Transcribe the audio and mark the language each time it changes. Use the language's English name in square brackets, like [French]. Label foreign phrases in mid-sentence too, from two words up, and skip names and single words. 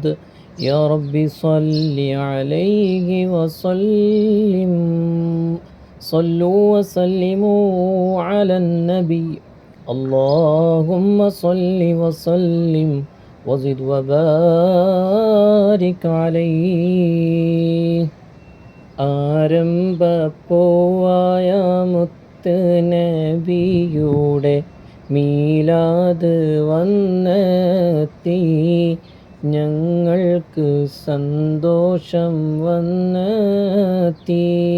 [Arabic] يا رب صل عليه وسلم. صلوا وسلموا على النبي. اللهم صل وسلم وزد وبارك عليه. [Malayalam] ആരംഭപ്പൂവായ മുത്ത് നബിയുടെ മീലാദ് വന്നെത്തി. ഞങ്ങൾക്ക് സന്തോഷം വന്നെത്തി.